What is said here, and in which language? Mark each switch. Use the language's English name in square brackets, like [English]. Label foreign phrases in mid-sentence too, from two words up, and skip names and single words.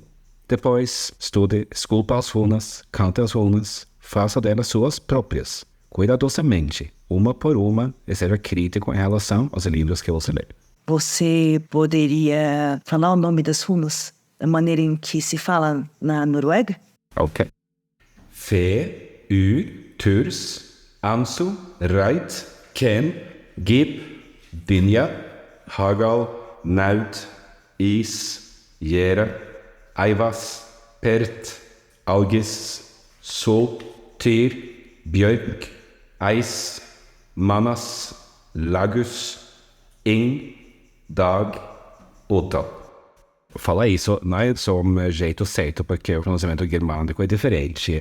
[Portuguese] Depois, estude, esculpa as runas, cante as runas, faça delas suas próprias, cuidadosamente, uma por uma, e seja crítico em relação aos livros que você lê. Você poderia falar o nome das runas da maneira em que se fala na Noruega? Ok. Fe, Turs, Ansu, Reit, Ken, Gib, Dinja, Hagal, Naut, Is, Jera, Aivas, Pert, Augis, Sol, Tyr, Björk, Eis, Manas, Lagus, Ing, Dag, Ota. Fala isso não é só um jeito certo, porque o pronunciamento germânico é diferente.